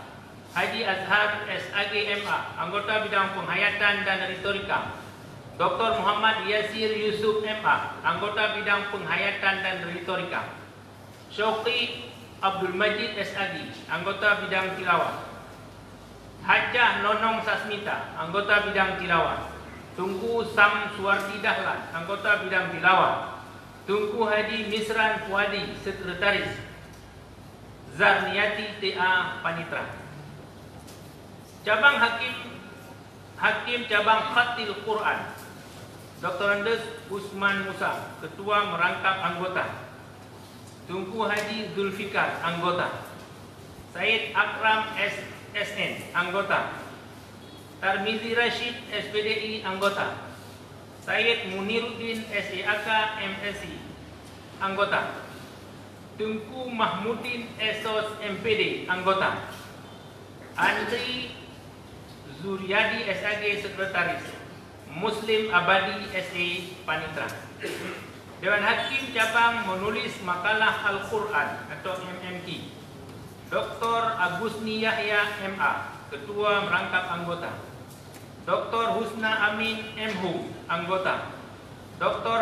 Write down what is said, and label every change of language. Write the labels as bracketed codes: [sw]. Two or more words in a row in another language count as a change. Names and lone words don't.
[id] Haji Azhar SAG MA, anggota bidang penghayatan dan retorika. Dr. Muhammad Yasir Yusuf MA, anggota bidang penghayatan dan retorika. Syauqi Abdul Majid SAG, anggota bidang tilawah. Hajjah Nonong Sasmita, anggota bidang tilawah. Tunku Sam Suwardi Dahlan, anggota bidang tilawah. Tunku Haji Misran Fuadi, sekretaris. Zarniati TA Panitra. Cabang Hakim Cabang Khatil Quran. Dr. Andes Usman Musa, Ketua Merangkap Anggota. Tunku Haji Zulfikar, anggota. Said Akram SN, anggota. Tarmizi Rashid SPDI, anggota. Said Muniruddin SEAK MSI, anggota. Tunku Mahmudin Esos MPD, anggota. Andri Zuryadi SAG, sekretaris. Muslim Abadi SE Panitra. Dewan Hakim Cabang Menulis Makalah Al-Quran atau MMQ. Dr. Agusni Yahya MA, Ketua Merangkap Anggota. Dr. Husna Amin MHU, anggota. Dr.